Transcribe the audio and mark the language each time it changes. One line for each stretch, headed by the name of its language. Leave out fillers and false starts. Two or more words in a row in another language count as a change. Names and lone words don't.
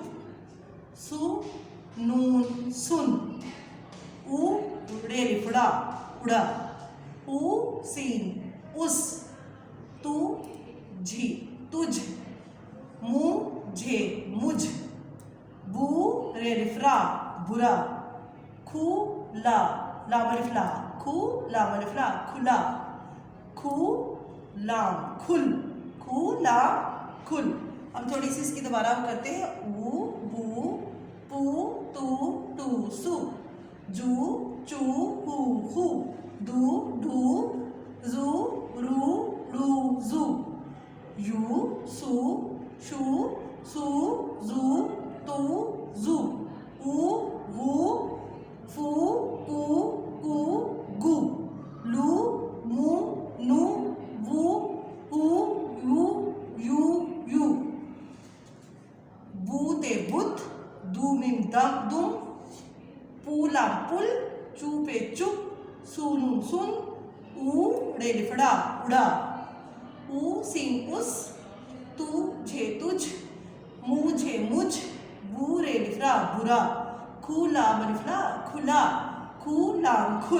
Urdu: سو، نون، سن، او، ریل، فڑا، اڑا، او، سین، اس، تو، جھی، تجھ، مو، جھے، مجھ، بو، ریل، فرا، برا، کھو، لا، لام الف لا، کھو، لام الف لا، کھلا، کھو، لام، کھل، کھو، لام، کھل۔ اب تھوڑی سی اس کی دوبارہ ہم کرتے ہیں۔ او، بو، پو، تو، ٹو، سو، جو، چو، ہو، ہو، دو، ڈو، زو، رو، ڑو، زو، یو، سو، شو، سو، زو، تو، زو، او، غو، فو، کو، گو، لو، مو، نو، وو، ہو، یو، یو، یو۔ بو، تے، بت، دو، میم، دم، پو، لام، پل، چو، پے، چپ، سو، نون، سن، او، ریل، فڑا، اڑا، او، سین، اس، تو، جھے، تجھ، مو، جھے، مجھ، بو، ریل، فرا، برا، کھو، لام الف لا، کھلا، کھو، لام، کھل۔